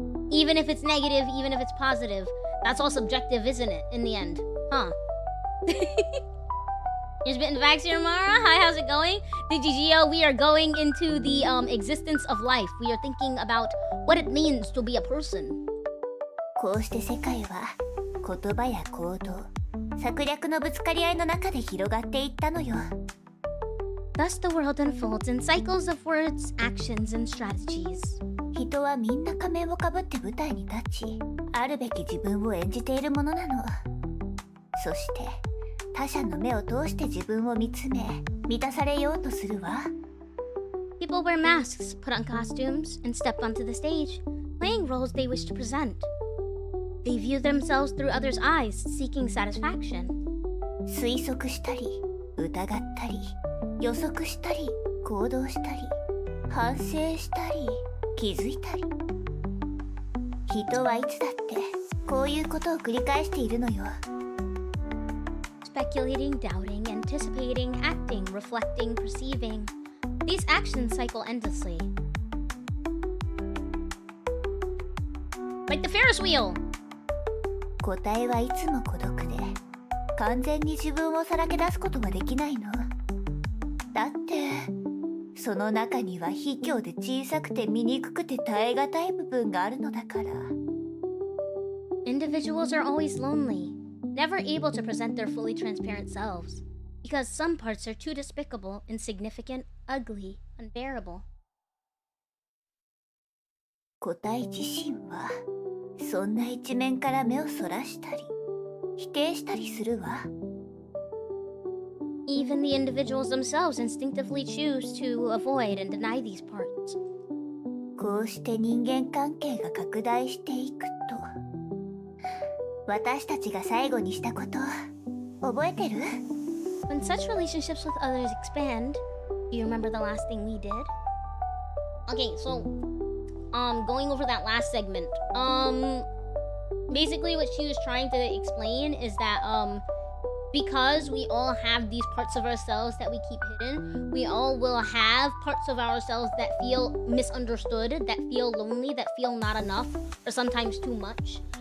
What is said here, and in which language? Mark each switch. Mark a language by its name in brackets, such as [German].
[English] Even if it's negative, even if it's positive. That's all subjective, isn't it, in the end? Huh? You're spitting facts here, Mara? Hi, how's it going? DGGO, we are going into the existence of life. We are thinking about what it means to be a person. [Japanese] こうして世界は言葉や行動、策略のぶつかり合いの中で広がっていったのよ。 [English] Thus the world unfolds in cycles of words, actions, and strategies. [Japanese] 人はみんな仮面をかぶって舞台に立ち、あるべき自分を演じているものなの。そして、他者の目を通して自分を見つめ、満たされようとするわ。 [English] People wear masks, put on costumes, and step onto the stage, playing roles they wish to present. They view themselves through others' eyes, seeking satisfaction. [Japanese] 推測したり、疑ったり、予測したり、行動したり、反省したり、気づいたり。人はいつだってこういうことを繰り返しているのよ。 [English] Speculating, doubting, anticipating, acting, reflecting, perceiving. These actions cycle endlessly. Like the Ferris wheel. [Japanese] 答えはいつも孤独で、完全に自分をさらけ出すことはできないの。だってその中には卑怯で小さくて醜くて耐え難い部分があるのだから。 [English] Individuals are always lonely, never able to present their fully transparent selves, because some parts are too despicable, insignificant, ugly, unbearable. [Japanese] 個体自身はそんな一面から目をそらしたり否定したりするわ。 [English] Even the individuals themselves instinctively choose to avoid and deny these parts. [Japanese] こうして人間関係が拡大していくと、私たちが最後にしたこと覚えてる？ [English] When such relationships with others expand, do you remember the last thing we did? Okay, so going over that last segment. Basically what she was trying to explain is that because we all have these parts of ourselves that we keep hidden, we all will have parts of ourselves that feel misunderstood, that feel lonely, that feel not enough, or sometimes too much.